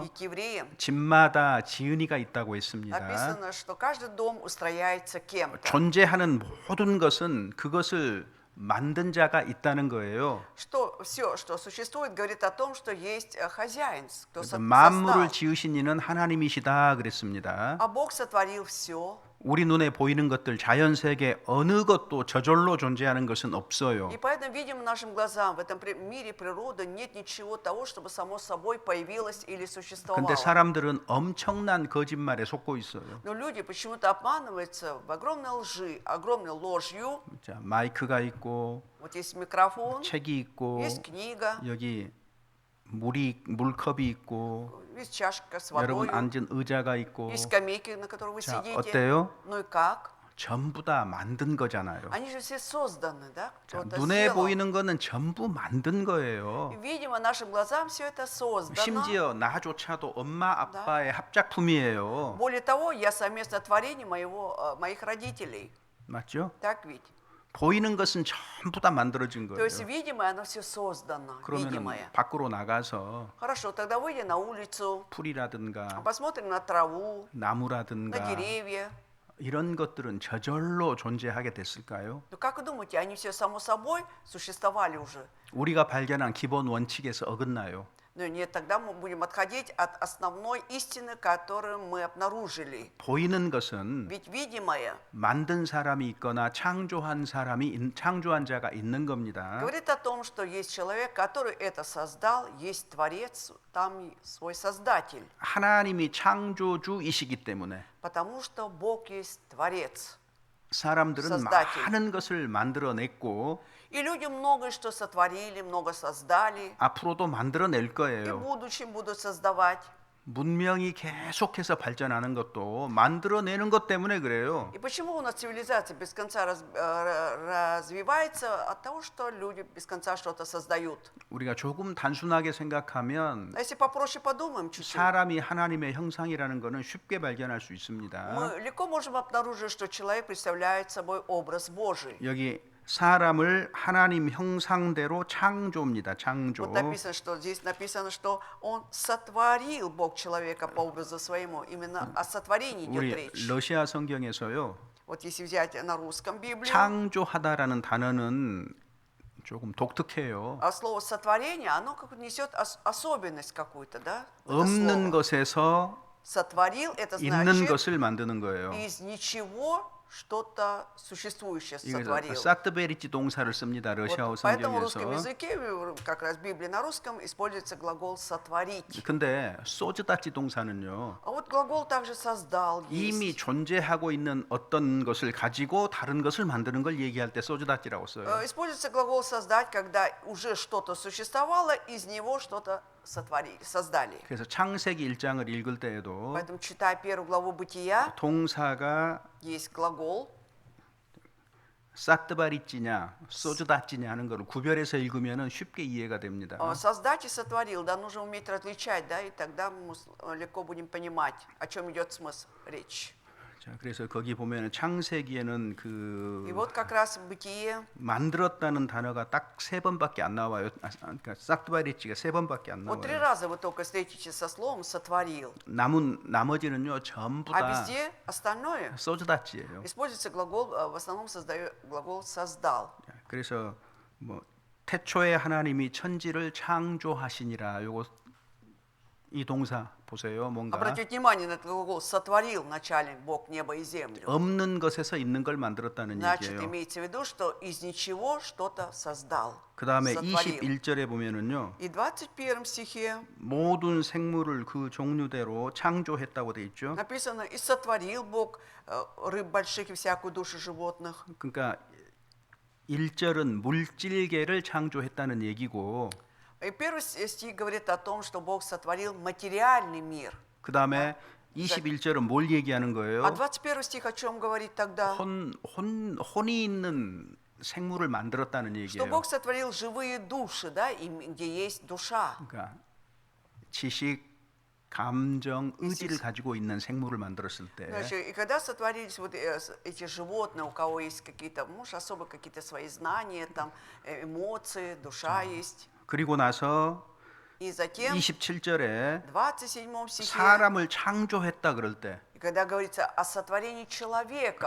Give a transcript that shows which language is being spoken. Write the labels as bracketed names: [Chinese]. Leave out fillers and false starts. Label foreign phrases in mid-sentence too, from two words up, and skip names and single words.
[Russian] И к евреям [Korean] 집마다 지은이가 있다고 했습니다. [Russian] написано, что каждый дом устрояется кем-то. [Korean] 존재하는 모든 것은 그것을 만든 자가 있다는 거예요. [Russian] Что все, что существует, говорит о том, что есть хозяин, кто [Korean] 그래서 만물을 [Russian] создал. [Korean] 지으신 이는 하나님이시다 그랬습니다. [Russian] А Бог сотворил все. [Korean] 우리 눈에 보이는 것들 자연 세계 어느 것도 저절로 존재하는 것은 없어요. [Russian] И поэтому видим нашим глазам, в этом мире природы нет ничего того, чтобы само собой появилось или существовало. [Korean] 근데 사람들은 엄청난 거짓말에 속고 있어요. [Russian] Но люди почему-то обманываются в огромной лжи, огромной ложью. [Korean] 자, 마이크가 있고 [Russian] Вот есть микрофон, [Korean] 책이 있고 [Russian] есть книга, [Korean] 여기 물컵이 있고 [Russian] есть чашка с [Korean] 여러분 [Russian] водой, [Korean] 앉은 의자가 있고 [Russian] есть скамейки, на которых вы [Korean] 자, [Russian] сидите. [Korean] 어때요? [Russian] Ну и как? [Korean] 전부 다 만든 거잖아요. [Russian] Они же все созданы, да? [Korean] 자, [Russian] Кто-то [Korean] 눈에 [Russian] сделал. [Korean] 보이는 거는 전부 만든 [Russian] И, [Korean] 거예요. [Russian] видимо, нашим глазам все это создано. [Korean] 심지어 나조차도 엄마 아빠의 합작품이에요. [Russian] Более того, я совместное творение моих родителей. [Korean] 맞죠? [Russian] Так ведь? [Korean] 보이는 것은 전부 다 만들어진 [Russian] То есть [Korean] 거예요. [Russian] видимое, оно все создано. [Korean] 그러면 [Russian] Видимое. [Korean] 밖으로 나가서 [Russian] Хорошо, тогда выйдя на улицу, [Korean] 풀이라든가 [Russian] посмотрим на траву, на [Korean] 나무라든가 [Russian] деревья. [Korean] 이런 것들은 저절로 존재하게 됐을까요? [Russian] Ну как вы думаете, они все само собой существовали уже? [Korean] 우리가 발견한 기본 원칙에서 어긋나요. [Russian] Ну нет, тогда мы будем отходить от основной истины, которую мы обнаружили. [Korean] 보이는 것은 [Russian] Ведь видимое [Korean] 만든 사람이 있거나 창조한 자가 있는 겁니다. [Russian] говорит о том, что есть человек, который это создал, есть Творец, там свой Создатель. [Korean] 하나님이 창조주이시기 때문에 [Russian] Потому что Бог есть Творец. [Korean] 사람들은 [Russian] Создатель. [Korean] 많은 것을 만들어냈고 [Russian] И люди многое что сотворили, много создали, [Korean] 앞으로도 만들어낼 [Russian] и в [Korean] 거예요. [Russian] будущем будут создавать. [Korean] 문명이 계속해서 발전하는 것도 만들어내는 것 때문에 그래요. [Russian] И почему у нас цивилизация без конца развивается? От того, что люди без конца что-то создают. [Korean] 우리가 조금 단순하게 생각하면 [Russian] А если попроще подумаем чуть-чуть, [Korean] 사람이 하나님의 형상이라는 것은 쉽게 발견할 수 있습니다. [Russian] мы легко можем обнаружить, что человек представляет собой образ Божий. [Korean] 여기 사람을 하나님 형상대로 창조입니다. 창조. [Russian] Вот написано, что здесь написано, что он сотворил Бог человека по образу своему. Именно о сотворении идет [Korean] 우리 [Russian] речь. [Korean] 러시아 성경에서요. [Russian] Вот если взять на русском Библию, [Korean] 창조하다라는 단어는 조금 독특해요. [Russian] а слово сотворение, оно как несет особенность какую-то, да? Это [Korean] 없는 [Russian] слово. [Korean] 것에서 [Russian] Сотворил, это [Korean] 있는 [Russian] значит [Korean] 것을 만드는 거예요. [Russian] из ничего что-то существующее [Korean] 이거 [Russian] сотворил. [Korean] 사트베리치 동사를 씁니다. 러시아어 [Russian] Вот поэтому в русском [Korean] 성경에서. [Russian] языке, как раз в Библии на русском, используется глагол «сотворить». [Korean] 근데 소즈다치 동사는요. [Russian] А вот глагол также «создал» [Korean] 이미 [Russian] есть. [Korean] 존재하고 있는 어떤 것을 가지고 다른 것을 만드는 걸 얘기할 때 소즈다치라고 써요. [Russian] Используется глагол «создать», когда уже что-то существовало, из него что-то создали. [Korean] 그래서 창세기 1장을 읽을 때에도 [Russian] Поэтому, читая первую главу Бытия, [Korean] 동사가 [Russian] есть глагол, [Korean] 사트바리찌냐 소즈다찌냐 하는 걸 구별해서 읽으면 쉽게 이해가 됩니다. [Russian] «создать» и «сотворил». Да, нужно уметь различать, да, и тогда мы легко будем понимать, о чем идет смысл речь. [Korean] 자, 그래서 거기 보면 창세기에는 그 [Russian] И вот как раз в Бытие [Korean] 만들었다는 단어가 딱 3번밖에 안 나와요. 그러니까 사트바리찌가 3번밖에 안 [Russian] вот 3 [Korean] 나와요. [Russian] раза вы только встретитесь со словом «сотворил», [Korean] 나머지는요 전부 [Russian] а [Korean] 다 [Russian] везде остальное [Korean] 소즈다찌예요. [Russian] используется глагол, в основном глагол «создал». [Korean] 그래서 뭐 태초에 하나님이 천지를 창조하시니라. 요거 이 동사 보세요. 뭔가 [Russian] Обратите внимание на этот глагол «сотворил» вначале Бог небо и землю. [Korean] 없는 것에서 있는 걸 만들었다는 [Russian] Значит, [Korean] 얘기예요. [Russian] имеется в виду, что из ничего что-то создал, [Korean] 그 다음에 [Russian] сотворил. [Korean] 21절에 보면은요. [Russian] И в 21 стихе [Korean] 모든 생물을 그 종류대로 창조했다고 돼 있죠. [Russian] написано «И сотворил Бог рыб больших и всякую душу животных». [Korean] 그러니까 1절은 물질계를 창조했다는 얘기고 [Russian] И первый стих говорит о том, что Бог сотворил материальный мир. [Korean] 그 다음에 21절은 뭘 얘기하는 거예요? [Russian] А 21 стих о чем говорит тогда? [Korean] 혼이 있는 생물을 만들었다는 [Russian] Что [Korean] 얘기예요. [Russian] Бог сотворил живые души, да, где есть душа. [Korean] 그러니까 지식, 감정, 의지를 가지고 있는 생물을 만들었을 때 [Russian] Значит, и когда сотворились вот эти животные, у кого есть какие-то, может, особо какие-то свои знания, там, эмоции, душа есть. [Korean] 그리고 나서 [Russian] И затем [Korean] 27절에 [Russian] в 27 стихе, [Korean] 사람을 창조했다 그럴 때 [Russian] когда говорится о сотворении человека,